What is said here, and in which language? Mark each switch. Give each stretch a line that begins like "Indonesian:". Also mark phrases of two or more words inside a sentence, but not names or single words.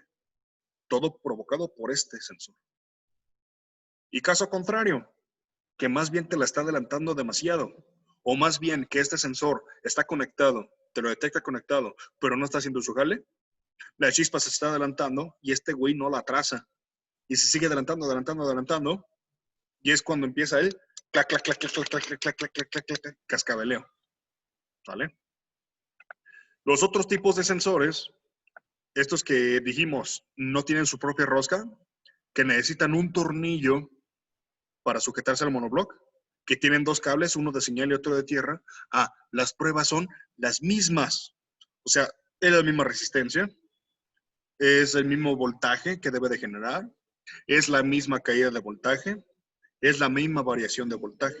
Spanish: Todo provocado por este sensor. Y caso contrario, que más bien te la está adelantando demasiado, o más bien que este sensor está conectado, te lo detecta conectado, pero no está haciendo su jale, la chispa se está adelantando y este güey no la atrasa. Y se sigue adelantando, adelantando, adelantando, y es cuando empieza el clac, clac, clac, clac, clac, clac, clac, clac, clac, clac, clac, cascabeleo. ¿Vale? Los otros tipos de sensores, estos que dijimos no tienen su propia rosca, que necesitan un tornillo para sujetarse al monobloc, que tienen dos cables, uno de señal y otro de tierra. Las pruebas son las mismas. O sea, es la misma resistencia, es el mismo voltaje que debe de generar, es la misma caída de voltaje, es la misma variación de voltaje.